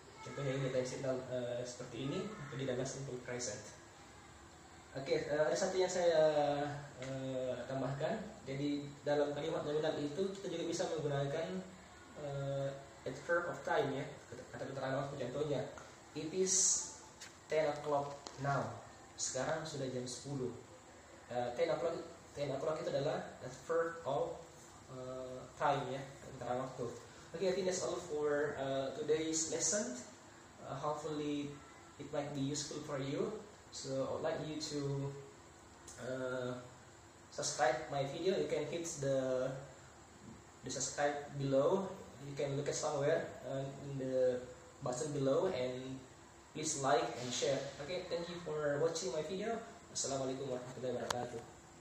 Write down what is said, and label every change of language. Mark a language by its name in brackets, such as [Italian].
[Indonesian] Contohnya ini time signal seperti ini, itu adalah simple present. Oke, ada satu yang saya tambahkan. Jadi dalam kalimat nominal itu kita juga bisa menggunakan adverb of time ya, kata keterangan waktu. [English] Contohnya, it is 10 o'clock now. [Indonesian] Sekarang sudah jam 10. 10 o'clock itu adalah adverb of time ya, keterangan waktu. [English] Okay, I think that's all for today's lesson. Hopefully it might be useful for you. So I would like you to subscribe my video. You can hit the subscribe below. You can look at somewhere in the button below, and please like and share. Okay, thank you for watching my video. [Arabic] Assalamualaikum warahmatullahi wabarakatuh.